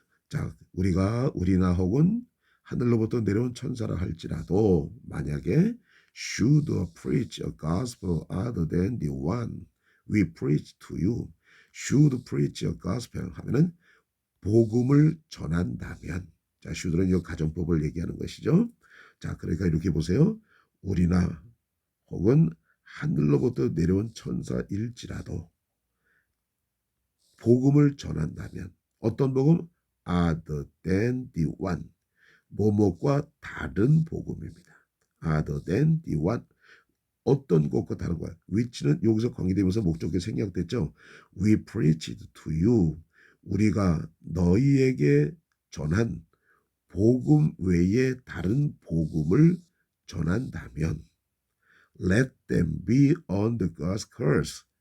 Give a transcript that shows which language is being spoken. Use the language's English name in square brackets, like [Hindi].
[Korean] 자, 우리나 혹은 하늘로부터 내려온 천사라 할지라도 만약에 [English] should preach a gospel other than the one we preach to you, should preach a gospel [Korean] 하면은 복음을 전한다면, 자, should는 이 가정법을 얘기하는 것이죠. 자, 그러니까 이렇게 보세요. 우리나 혹은 하늘로부터 내려온 천사일지라도 복음을 전한다면 어떤 복음? [English] Other than the one. [Korean] 뭐뭐과 다른 복음입니다. [English] Other than the one. [Korean] 어떤 것과 다른 거야. which는 여기서 관계되면서 목적이 생략됐죠. [English] We preached to you. [Korean] 우리가 너희에게 전한 복음 외에 다른 복음을 전한다면 [English] let them be under God's curse.